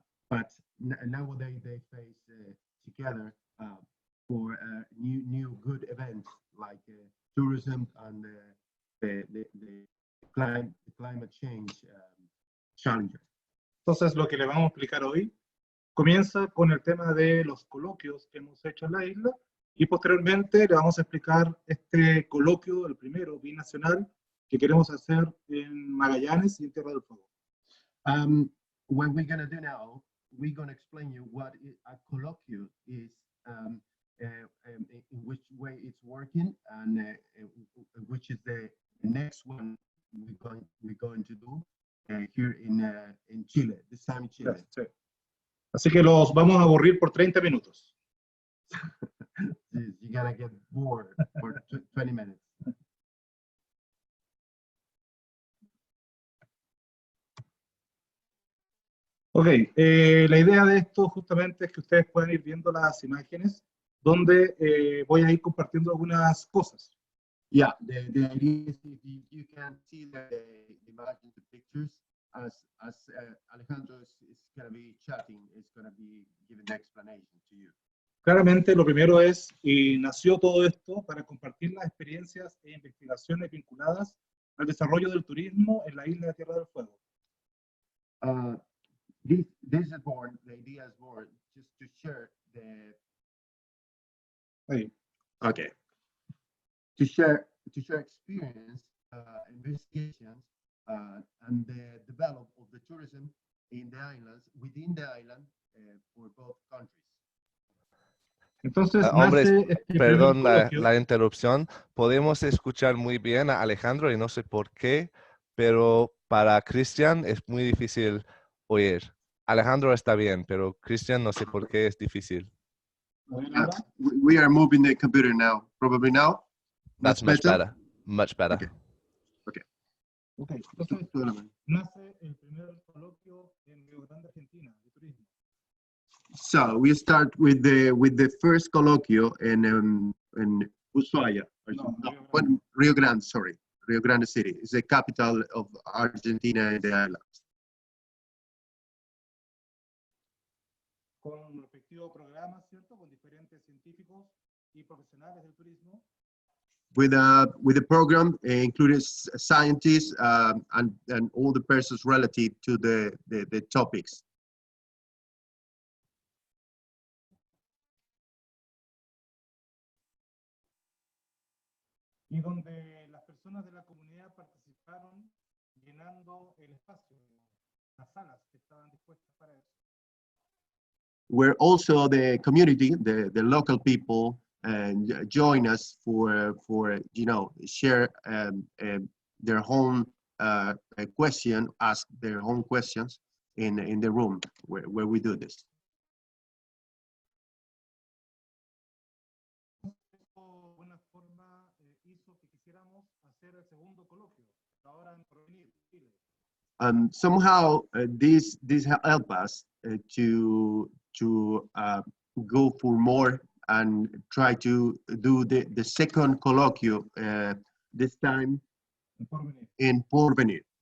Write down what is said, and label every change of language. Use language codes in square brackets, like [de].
[en] But nowadays they face together for new good events like tourism and the climate change challenges. [es] Entonces, lo que le vamos a explicar hoy comienza con el tema de los coloquios que hemos hecho en la isla y posteriormente le vamos a explicar este coloquio, el primero, binacional, que queremos hacer en Magallanes y en Tierra del Fuego. [en] What we're going to do now, we're going to explain you what a colloquium is, in which way it's working, and which is the next one we're going to do here in Chile, this time in Chile. [es] Sí. Así que los vamos a aburrir por 30 minutos. [en] You're going to get bored for 20 minutes. [es] Ok, la idea de esto justamente es que ustedes puedan ir viendo las imágenes donde voy a ir compartiendo algunas cosas. [en] Yeah, the idea is if you can see the images, the pictures, as Alejandro is going to be chatting, is going to be giving the explanation to you. [es] Claramente lo primero es, y nació todo esto para compartir las experiencias e investigaciones vinculadas al desarrollo del turismo en la isla de Tierra del Fuego. [en] This is born, the idea is born just to share the... [es] Ahí. [en] Okay. To share experience, investigations, and the development of the tourism in the islands, within the island, for both countries. [es] Entonces, hombres, este perdón la interrupción. Podemos escuchar muy bien a Alejandro y no sé por qué, pero para Cristian es muy difícil oír. Alejandro está bien, pero Cristian no sé por qué es difícil. [en] We are moving the computer now. Probably now. That's much better. Much better. Okay. Okay. [es] Entonces, nace el primer coloquio en Río Grande, Argentina, de turismo. [en] So we start with the first colloquio in Ushuaia, Rio Grande, sorry, Rio Grande City. It's the capital of Argentina and the islands. [es] Con un respectivo programa, ¿cierto? Con diferentes científicos y profesionales del turismo. [en] With the program included scientists and all the persons relative to the topics. [es] y donde las personas de la comunidad participaron llenando el espacio, las salas que estaban dispuestas para eso. [en] Where also the community, the local people, join us for share their own question, ask their own questions in the room where we do this. [es] Buena forma hizo que quisiéramos hacer el segundo coloquio, ahora en Porvenir, Chile. [en] Somehow this helped us to go for more and try to do the second colloquium this time in Porvenir.